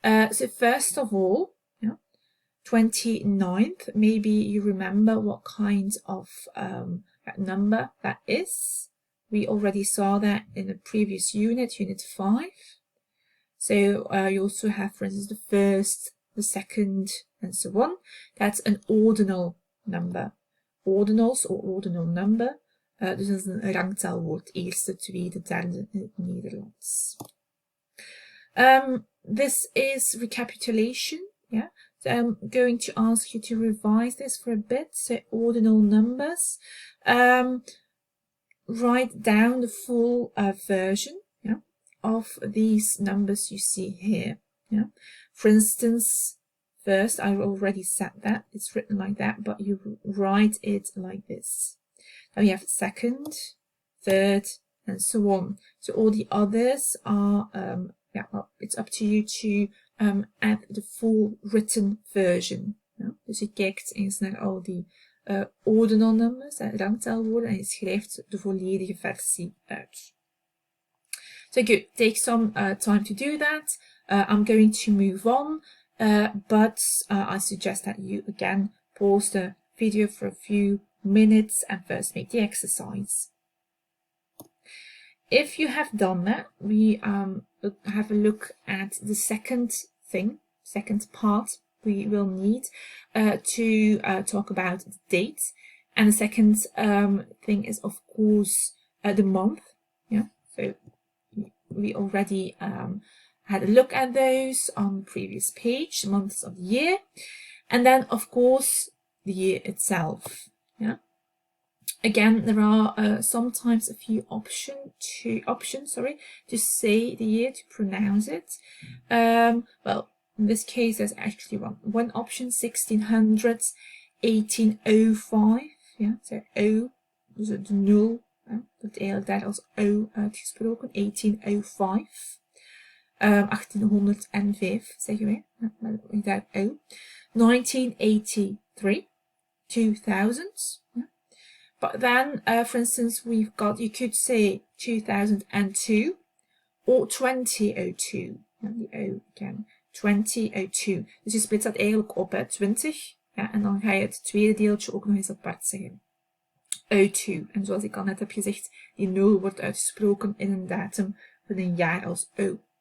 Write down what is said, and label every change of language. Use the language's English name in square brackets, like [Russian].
[English] So first of all, 29th, maybe you remember what kind of number that is. We already saw that in the previous unit, unit 5. So you also have, for instance, the first, the second, and so on. That's an ordinal number. Ordinals or ordinal number. [Dutch] Dus dat is een rangtaalwoord. Eerste, tweede, derde in het Nederlands. [English] This is recapitulation. Yeah. So I'm going to ask you to revise this for a bit. So ordinal numbers. Write down the full version of these numbers you see here. Yeah. For instance, first, I already said that. It's written like that, but you write it like this. Now you have second, third, and so on. So all the others are, well, it's up to you to add the full written version. [Dutch] Ja? Dus je kijkt eens naar al die ordinal numbers, rangtaalwoorden, en je schrijft de volledige versie uit. [English] So good, take some time to do that. I'm going to move on, but I suggest that you again pause the video for a few minutes and first make the exercise. If you have done that, we have a look at the second part we will need to talk about the date. And the second thing is, of course, the month. Yeah, so we already had a look at those on the previous page, the months of the year. And then, of course, the year itself. Yeah. Again, there are sometimes a few options to say the year, to pronounce it. Well, in this case, there's actually one option, 1600, 1805. [Dutch] Yeah, so O, dus het 0, wordt eigenlijk daar als O uitgesproken, 1805. 1805 zeggen wij, daar O. [English] 1983, 2000. Yeah. But then, for instance, you could say 2002 or 2002. And the O again, 2002. [Dutch] Dus je splitst dat eigenlijk op, 20. Ja, en dan ga je het tweede deeltje ook nog eens apart zeggen. O2. En zoals ik al net heb gezegd, die 0 wordt uitgesproken in een datum van een jaar als O.